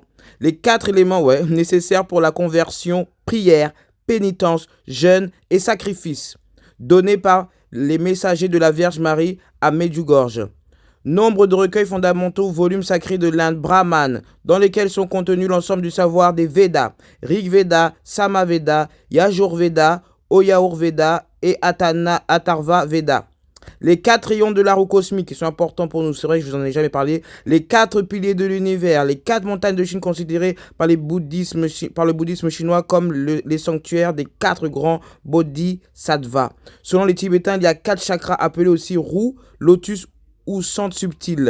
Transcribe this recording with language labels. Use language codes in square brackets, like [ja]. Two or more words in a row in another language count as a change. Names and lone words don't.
[fr] Les 4 éléments, nécessaires pour la conversion, prière, pénitence, jeûne et sacrifice. Donnés par les messagers de la Vierge Marie à Medjugorje. Nombre de recueils fondamentaux, volumes sacrés de l'Inde Brahman, dans lesquels sont contenus l'ensemble du savoir des Védas, Rig Veda, Samaveda, Yajur Veda, Oyaur Veda et Atharva Veda. Les 4 rayons de l'arbre cosmique qui sont importants pour nous, c'est vrai que je vous en ai jamais parlé. Les 4 piliers de l'univers, les 4 montagnes de Chine considérées par le bouddhisme chinois comme les sanctuaires des 4 grands bodhisattvas. Selon les Tibétains, il y a 4 chakras appelés aussi roue, lotus ou centre subtil.